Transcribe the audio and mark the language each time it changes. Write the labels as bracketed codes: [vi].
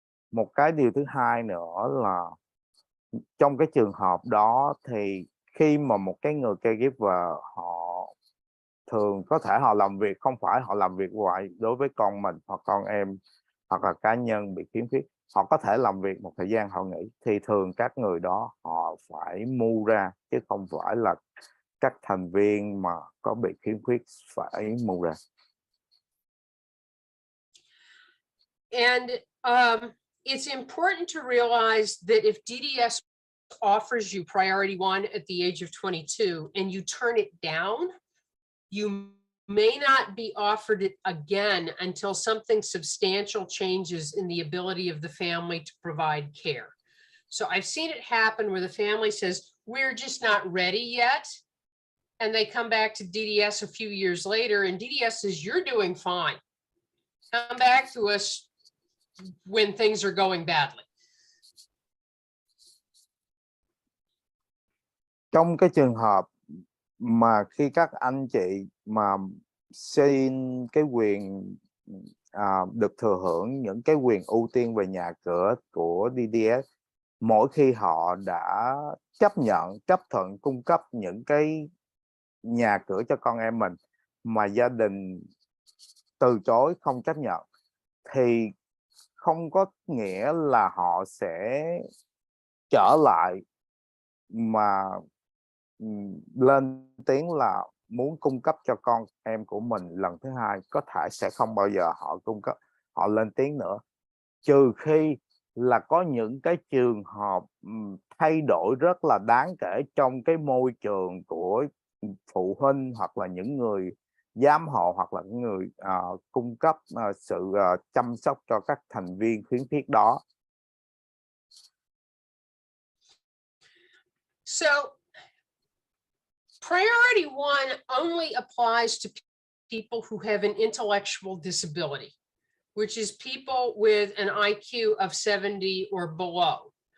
[vi] Một cái điều thứ hai nữa là trong cái trường hợp đó thì khi mà một cái người caregiver họ thường có thể họ làm việc, không phải họ làm việc hoài đối với con mình hoặc con em hoặc là cá nhân bị khiếm khuyết, họ có thể làm việc một thời gian họ nghỉ, thì thường các người đó họ phải move ra, chứ không phải là các thành viên mà có bị khiếm khuyết phải move ra. [en] And it's important to realize that if DDS offers you priority 1 at the age of 22 and you turn it down, you may not be offered it again until something substantial changes in the ability of the family to provide care. So I've seen it happen where the family says, we're just not ready yet. And they come back to DDS a few years later and DDS says, you're doing fine. Come back to us when things are going badly. [vi] Trong cái trường hợp mà khi các anh chị mà xin cái quyền được thừa hưởng những cái quyền ưu tiên về nhà cửa của DDS, mỗi khi họ đã chấp thuận cung cấp những cái nhà cửa cho con em mình mà gia đình từ chối, không chấp nhận, thì không có nghĩa là họ sẽ trở lại mà lên tiếng là muốn cung cấp cho con em của mình lần thứ hai, có thể sẽ không bao giờ họ cung cấp, họ lên tiếng nữa, trừ khi là có những cái trường hợp thay đổi rất là đáng kể trong cái môi trường của phụ huynh hoặc là những người giám hộ hoặc là những người cung cấp sự chăm sóc cho các thành viên khuyến khuyết đó. [en] So priority one only applies to people who have an intellectual disability, which is people with an IQ of 70 or below.